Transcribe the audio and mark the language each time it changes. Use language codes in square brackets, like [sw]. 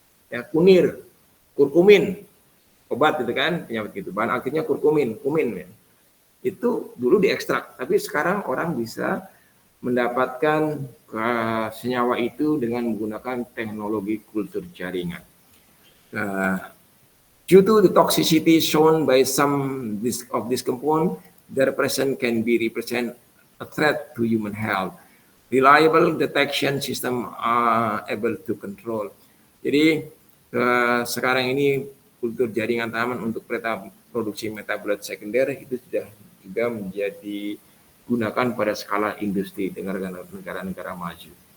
[id] Ya, kunir, kurkumin, obat itu kan penyakit gitu. Bahan aktifnya kumin ya. Itu dulu diekstrak, tapi sekarang orang bisa mendapatkan senyawa itu dengan menggunakan teknologi kultur jaringan. [en] Due to the toxicity shown by some of this compound, their presence can be represent a threat to human health. Reliable detection system are able to control. [id] Jadi sekarang ini kultur jaringan tanaman untuk produksi metabolit sekunder itu sudah juga menjadi gunakan pada skala industri negara-negara maju.